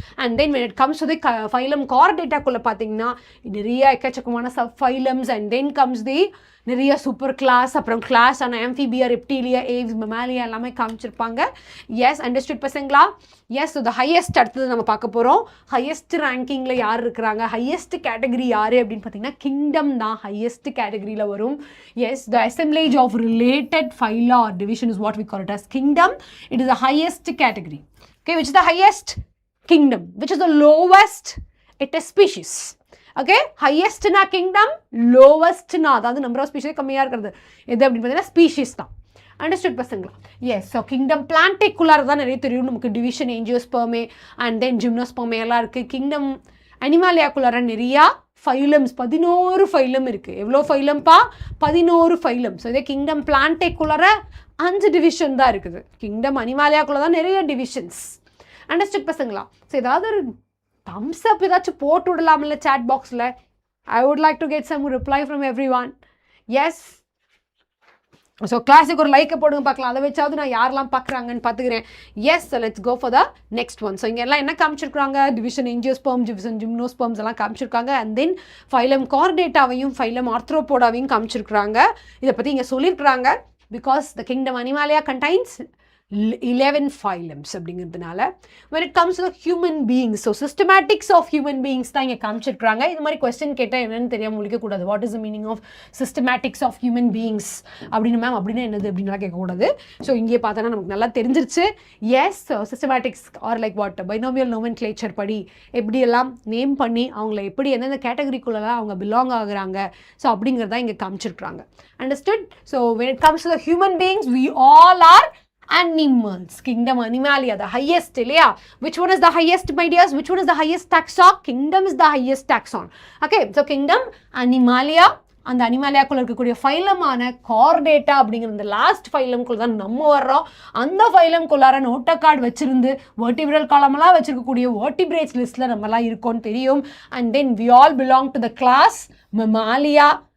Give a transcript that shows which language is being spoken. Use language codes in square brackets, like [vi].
[ta] And then when it comes to the phylum கார்டேட்டாக்குள்ளே பார்த்தீங்கன்னா நிறைய எக்கச்சக்கமான sub phylums and then comes the நிறைய super class, அப்புறம் class ஆன ஆம்ஃபிபியா, ரெப்டீலியா, ஏவ்ஸ், மெமாலியா எல்லாமே காமிச்சிருப்பாங்க. எஸ், அண்டர்ஸ்டுட் பசங்களா? எஸ், ஸோ த ஹையஸ்ட் அடுத்தது நம்ம பார்க்க போகிறோம். ஹையஸ்ட் ரேங்கிங்கில் யார் இருக்கிறாங்க, ஹையஸ்ட் கேட்டகரி யார் அப்படின்னு பார்த்தீங்கன்னா கிங்டம் தான் ஹையஸ்ட் கேட்டகரியில் வரும். [en] Yes, the assemblage of related phyla or division is what we call it as kingdom. It is the highest category. Okay, which is the highest? Kingdom. Which is the lowest? It is species. [ta] Okay, ஹையஸ்ட்னா kingdom, லோவஸ்ட்னா அதாவது number of species கம்மியாக இருக்கிறது எது அப்படின்னு பார்த்தீங்கன்னா species தான். Understood பசங்களா? S, so kingdom பிளான்டேக்குள்ளார தான் நிறைய தெரியும் நமக்கு. Division angiospermae and then gymnospermae எல்லாம் இருக்குது. கிங்டம் அனிமாலியாக்குள்ளார நிறையா ஃபைலம்ஸ் 11 ஃபைலம் இருக்குது. எவ்வளோ ஃபைலம்ப்பா? 11 ஃபைலம். ஸோ இதே கிங்டம் பிளான்டேக்குள்ளார 5 டிவிஷன் தான் இருக்குது. கிங்டம் அனிமாலியாக்குள்ளே தான் நிறைய டிவிஷன்ஸ். அண்டர்ஸ்டுட் பசங்களா? ஸோ ஏதாவது ஒரு thumbs up ஏதாச்சும் போட்டு விடலாம்ல chat boxல. [en] I would like to get some reply from everyone. Yes, [ta] so கிளாஸுக்கு ஒரு லைக்கை போடுங்க பார்க்கலாம், அதை வச்சாவது நான் யாரெல்லாம் பார்க்குறாங்கன்னு பார்த்துக்கிறேன். [en] Yes, let's go for the next one. [ta] So இங்கே எல்லாம் என்ன காமிச்சிருக்காங்க, டிவிஷன் என்ஜியோஸ்பெர்ம், டிவிஷன் ஜிம்னோஸ்பெர்ம்ஸ் எல்லாம் காமிச்சிருக்காங்க. அண்ட் தென் ஃபைலம் கார்டேட்டாவையும் ஃபைலம் ஆர்த்ரோபோடாவையும் காமிச்சிருக்காங்க. இதை பற்றி இங்கே சொல்லியிருக்கிறாங்க. [en] because the kingdom Animalia contains 11 phylums [ta] அப்படிங்கிறதுனால. [en] when it comes to the human beings, so systematics of human beings [ta] தான் இங்கே காமிச்சிருக்காங்க. இது மாதிரி கொஸ்டின் கேட்டால் என்னன்னு தெரியாமல் முடிக்கக்கூடாது. [en] what is the meaning of systematics of human beings [ta] அப்படின்னு மேம் அப்படின்னா என்னது அப்படின்லாம் கேட்கக்கூடாது. ஸோ இங்கே பார்த்தோன்னா நமக்கு நல்லா தெரிஞ்சிருச்சு. S, systematics R like what binomial nomenclature படி எப்படியெல்லாம் நேம் பண்ணி அவங்கள எப்படி எந்தெந்த கேட்டகரிக்குள்ளெல்லாம் அவங்க பிலாங் ஆகுறாங்க, ஸோ அப்படிங்கிறதான் இங்கே காமிச்சிருக்காங்க. [en] Understood? So when it comes to the human beings, we all are animals. Kingdom Animalia, the highest, [ta] இல்லையா? [en] Which one is the highest, my dears? Which one is the highest taxon? Kingdom is the highest taxon. [ta] Okay, so Kingdom Animalia, அந்த அனிமாலியாக்குள்ள இருக்கக்கூடிய ஃபைலமான Chordata அப்படிங்கிற இந்த last ஃபைலம்குள்ள தான் நம்ம வர்றோம். அந்த ஃபைலம்குள்ளார நோட்ட card வச்சிருந்து வெர்டிபிரல் காலமெல்லாம் வச்சிருக்கக்கூடிய வெர்டிபிரேட்ஸ் லிஸ்ட்ல நம்மலாம் இருக்கோம்னு தெரியும். [en] And then we all belong to the class Mammalia.